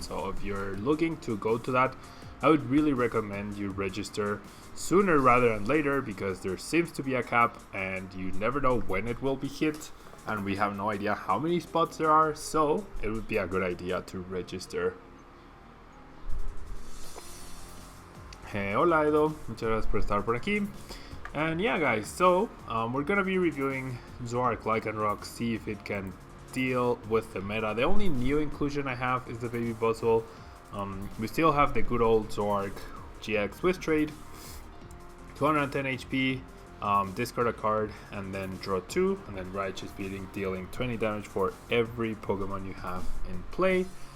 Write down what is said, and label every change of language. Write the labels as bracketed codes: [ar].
[en] So if you're looking to go to that, I would really recommend you register sooner rather than later, because there seems to be a cap and you never know when it will be hit, and we have no idea how many spots there are, so it would be a good idea to register. [es] Hey, hola Edo, muchas gracias por estar por aquí. [en] And yeah, guys, so we're gonna be reviewing Zoroark Lycanroc, see if it can deal with the meta. The only new inclusion I have is the baby Buzzwole. We still have the good old Zoroark GX with trade, 210 HP, discard a card, and then draw 2, and then Righteous Beating, dealing 20 damage for every Pokemon you have in play.